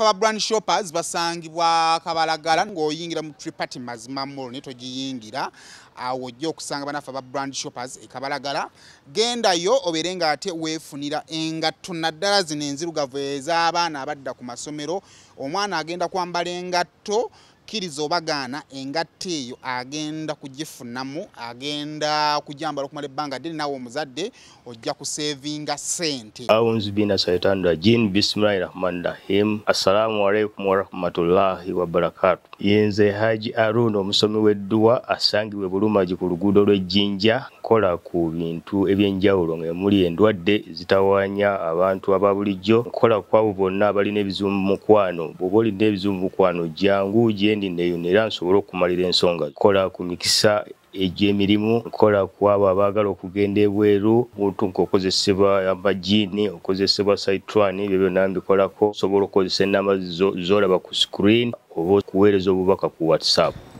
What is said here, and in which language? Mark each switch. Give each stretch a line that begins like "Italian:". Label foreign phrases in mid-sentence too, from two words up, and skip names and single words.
Ganda: ba brand shoppers basangibwa Kabalagala ng'oyingira mu Triparty Mazima Mall ne togiyingira awo ojja okusanga banafa ba brand shoppers Kabalagala gendayo oberenga ate weefunira engatto naddala zino enzirugavu ez'abaana abadda ku masomero omwana agenda kwambala engatto kirizo obagaana engatte eyo agenda kugifunamu agenda kujambala okumala ebbanga ddene nawe omuzadde ojja kusevinga sente.
Arabic: أعوذ بالله الشيطان الرجيم بسم الله الرحمن الرحيم. السلام عليكم ورحمة الله وبركاته.
Ganda: Yenze Haji Arun omusomi w'edduwa asangibwe Bulumaji ku luguudo lw'Ejjinja kola ku bintu ebyenjawulo ng'emuli endwadde zitawaanya abantu ababulijjo kola ku abo bonna abalina ebizibu mu mukwano bw'oba olina ebizibu mu mukwano jangu gyendi neeyonera nsobole okumalira ensonga kola ku mikisa egy'emirimu kola ku abo abaagala okugenda ebweru omuntu ng'okozesebwa amajiini okozesebwa saitwani ebyo byonna mbikolako osobola okukozesa ennamba z'olaba ku screen oba okuweereza obubaka ku WhatsApp.